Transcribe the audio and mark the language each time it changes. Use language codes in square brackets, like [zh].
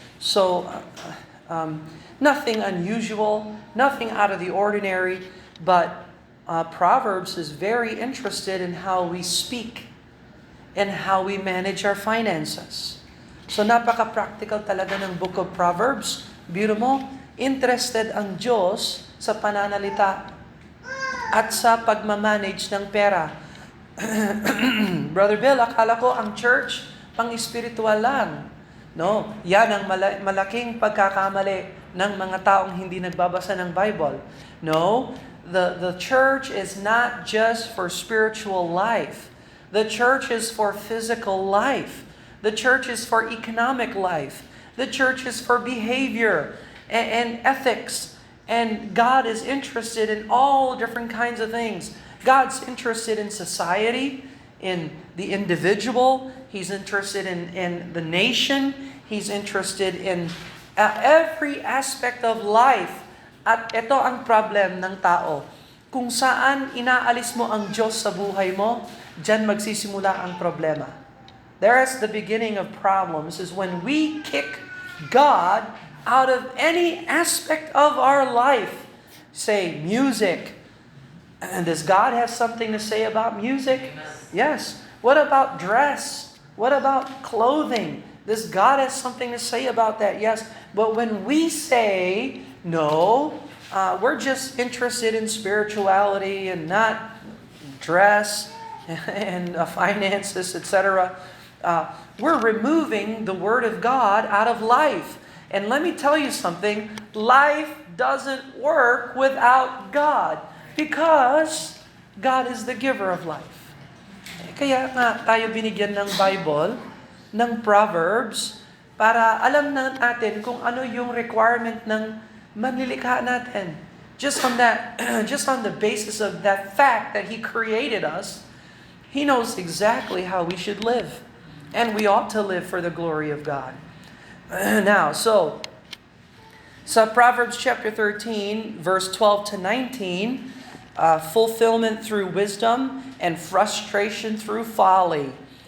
[en] So, nothing unusual, nothing out of the ordinary, but Proverbs is very interested in how we speak and how we manage our finances. [tl] So, napaka-practical talaga ng Book of Proverbs. Biro mo, interested ang Diyos sa pananalita at sa pagmamanage ng pera. Brother Bill, akala ko ang church pang-espiritual lang. No, yan ang malaking pagkakamali ng mga taong hindi nagbabasa ng Bible. [en] No, the church is not just for spiritual life. The church is for physical life. The church is for economic life. The church is for behavior and ethics. And God is interested in all different kinds of things. God's interested in society, in the individual. He's interested in the nation. He's interested in every aspect of life. [tl] At ito ang problem ng tao. Kung saan inaalis mo ang Diyos sa buhay mo, diyan magsisimula ang problema. [en] There's the beginning of problems is when we kick God out of any aspect of our life. Say, music. And does God have something to say about music? Yes. What about dress? What about clothing? Does God have something to say about that? Yes. But when we say, no, we're just interested in spirituality and not dress and finances, etc., we're removing the Word of God out of life. And let me tell you something, life doesn't work without God because God is the giver of life. [tl] Kaya nga tayo binigyan ng Bible, ng Proverbs, para alam natin kung ano yung requirement ng manlilikha natin. [en] Just on that, just on the basis of that fact that He created us, He knows exactly how we should live. And we ought to live for the glory of God. Now, so Proverbs chapter 13, verse 12 to 19, fulfillment through wisdom and frustration through folly.